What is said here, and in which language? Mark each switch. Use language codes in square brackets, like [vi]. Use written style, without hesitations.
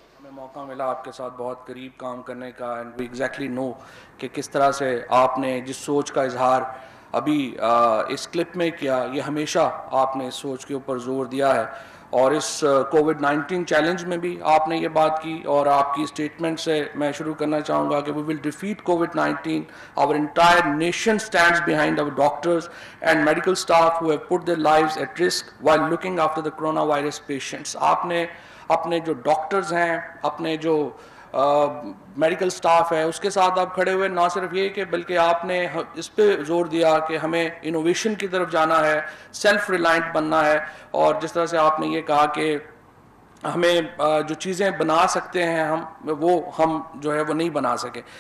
[ur] ہمیں موقع ملا آپ کے ساتھ بہت قریب کام کرنے کا [en] and we exactly know [ur] کہ کس طرح سے آپ نے جس سوچ کا اظہار ابھی اس کلپ میں کیا، یہ ہمیشہ آپ نے اس سوچ کے اوپر زور دیا ہے، اور اس کووڈ-19 چیلنج میں بھی آپ نے یہ بات کی، اور آپ کی اسٹیٹمنٹ سے میں شروع کرنا چاہوں گا کہ [en] We will defeat COVID-19. Our entire nation stands behind our doctors and medical staff who have put their lives at risk while looking after the coronavirus patients. [ur] آپ نے اپنے جو ڈاکٹرز ہیں، اپنے جو میڈیکل سٹاف ہے، اس کے ساتھ آپ کھڑے ہوئے، نہ صرف یہ کہ بلکہ آپ نے اس پہ زور دیا کہ ہمیں انوویشن کی طرف جانا ہے، سیلف ریلائنٹ بننا ہے، اور جس طرح سے آپ نے یہ کہا کہ ہمیں جو چیزیں بنا سکتے ہیں ہم جو ہے وہ نہیں بنا سکے.